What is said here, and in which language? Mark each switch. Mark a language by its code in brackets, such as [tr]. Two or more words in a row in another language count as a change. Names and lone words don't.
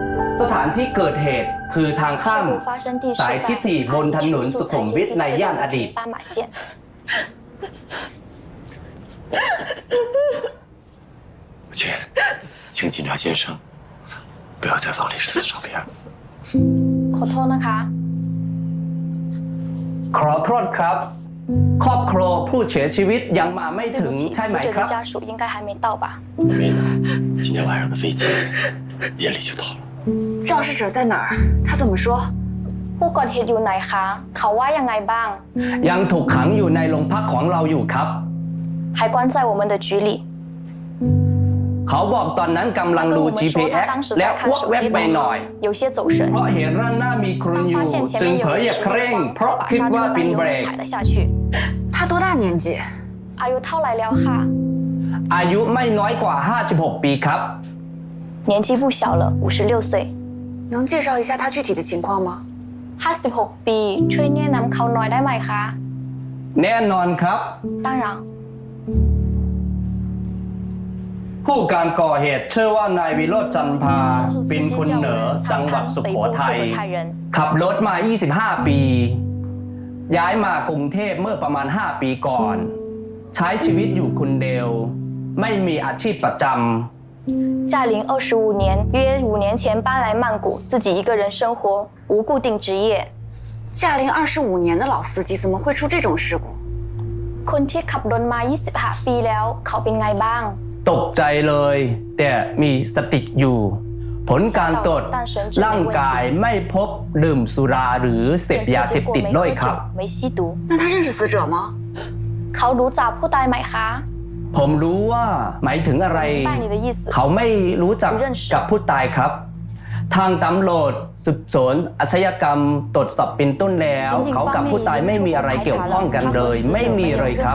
[th] สถานที่เกิดเหตุคือทางข้ามสายทิศที่บนถนนสุขุมวิทในย่านอดีต [zh] 姐，请警察先生不要再放李氏的照片了。 [th] ขอโทษนะคะ ขอโทษครับ ครอบครัวผู้เสียชีวิตยังมาไม่ถึงใช่ไหมครับ [zh] 家属应该还没到吧？没呢，今天晚上的飞机夜里就到了。肇事者在哪儿？他怎么说？ [th] ผู้ก่อเหตุอยู่ไหนคะ เขาว่ายังไงบ้าง ยังถูกขังอยู่ในโรงพักของเราอยู่ครับ [zh] 还关在我们的局里。 [th] เขาบอกตอนนั้นกำลังดู GPS แล้วอ้วกแวบไปหน่อย [zh] 有些走神 [th] เพราะเห็นด้านหน้ามีคนอยู่จึงเผยอย่าเคร่งเพราะคิดว่าเป็นเบรก [zh] 踩了下去他多大年纪 [th] อายุเท่าไหร่แล้วค่ะ อายุไม่น้อยกว่า 56 ปีครับ [zh] 年纪不小了56岁能介绍一下他具体的情况吗 [th] 56 ปีช่วยแนะนำเขาหน่อยได้ไหมคะ แน่นอนครับ [zh] 当然 [th] ผู้การก่อเหตุชื่อว่านายวิโรจน์จันทาเป็นคนเหนือจังหวัดสุโขทัยขับรถมา 25 ปี ย้ายมากรุงเทพเมื่อประมาณ 5 ปีก่อน ใช้ชีวิตอยู่คนเดียวไม่มีอาชีพประจำ [zh] 驾龄25年，约5年前搬来曼谷，自己一个人生活，无固定职业。驾龄25年的老司机怎么会出这种事故？ [th] คนที่ขับรถมา 25 ปีแล้วเขาเป็นไงบ้าง ตกใจเลยแต่มีสติอยู่ ผลการตรวจร่างกายไม่พบดื่มสุราหรือเสพยาเสพติดด้วยครับ 没吸毒那他认识死者吗 เขารู้จักผู้ตายไหมคะ ผมรู้ว่าหมายถึงอะไร เขาไม่รู้จักกับผู้ตายครับ ทางตำรวจสืบสวนอาชญากรรมตรวจสอบเป็นต้นแล้วเขากับผู้ตายไม่มีอะไรเกี่ยวข้องกันเลยไม่มีเลยครับ